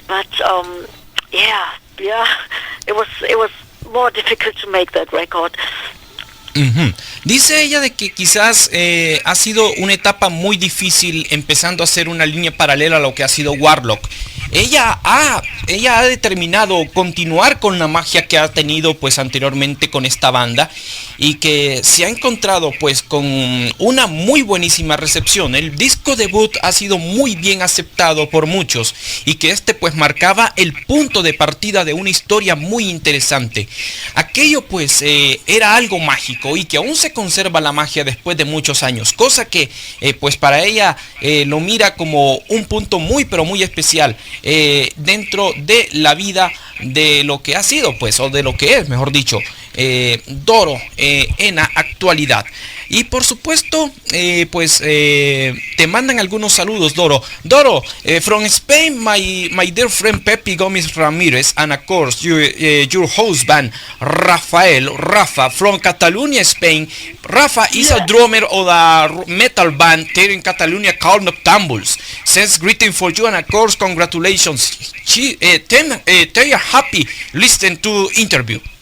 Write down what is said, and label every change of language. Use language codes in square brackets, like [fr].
[en] But yeah, it was more difficult to make that record. Uh-huh. [es] Dice ella de que quizás ha sido una etapa muy difícil empezando a hacer una línea paralela a lo que ha sido Warlock. Ella ha determinado continuar con la magia que ha tenido pues anteriormente con esta banda y que se ha encontrado pues con una muy buenísima recepción. El disco debut ha sido muy bien aceptado por muchos y que pues marcaba el punto de partida de una historia muy interesante. Aquello pues era algo mágico y que aún se conserva la magia después de muchos años, cosa que pues para ella lo mira como un punto muy pero muy especial dentro de la vida de lo que ha sido pues, o de lo que es, mejor dicho, Doro en la actualidad. Y por supuesto te mandan algunos saludos, Doro. [en] From Spain, my dear friend Pepe Gomez Ramirez, and of course your husband Rafa from Catalonia, Spain. Rafa is a drummer of a metal band here in Catalonia called Noctambules. Sends greeting for you and of course congratulations. They are happy listening to interview.